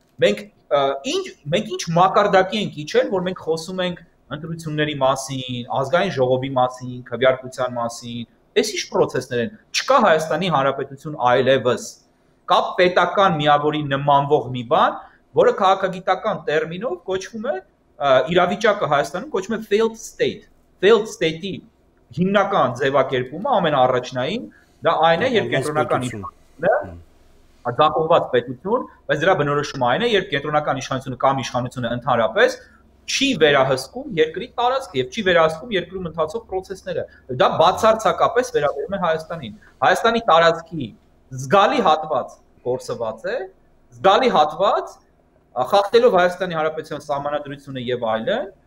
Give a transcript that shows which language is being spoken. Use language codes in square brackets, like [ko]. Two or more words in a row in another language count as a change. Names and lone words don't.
[hy] Մենք ինչ մակարդակի ենք իջել, որ մենք խոսում ենք ընտրությունների մասին, ազգային ժողովի մասին, քվեարկության մասին, այս ինչ process-ներ են։ Չկա Հայաստանի Հանրապետություն այլևս։ Կա պետական միավորի նմանվող մի բան, որը քաղաքագիտական տերմինով կոչվում է իրավիճակը Հայաստանում կոչվում է failed state։ [en] Failed state-ի [hy] հիմնական ձևակերպումը ամենաառաջնային դա այն է, երբ կենտրոնական իշխանությունը աջակողված պետություն, բայց դրա բնորոշումը այն է, երբ կենտրոնական իշխանությունը կամ իշխանությունը ընդհանրապես չի վերահսկում երկրի տարածքը եւ չի վերահսկում երկրում ընթացող process-ները։ Դա բացարձակապես վերաբերում է Հայաստանին։ Հայաստանի տարածքի զգալի հատված կորսված է, զգալի հատված խախտելով Հայաստանի Հանրապետության սահմանադրությունը եւ այլն,